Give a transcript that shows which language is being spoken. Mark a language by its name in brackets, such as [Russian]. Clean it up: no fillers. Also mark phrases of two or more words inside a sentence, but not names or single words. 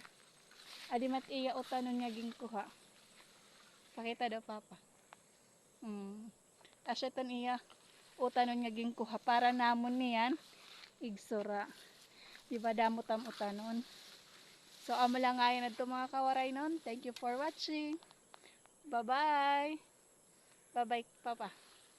[Hiligaynon] Adi mat iya utanon nga gingkuha. Pakita daw Papa. Asyaton iya utanon nga gingkuha para namon niyan igsura. Diba damo tam utanon. So amo lang ngayon adto mga kawaray nun. [English] Thank you for watching. Bye bye. Bye bye Papa.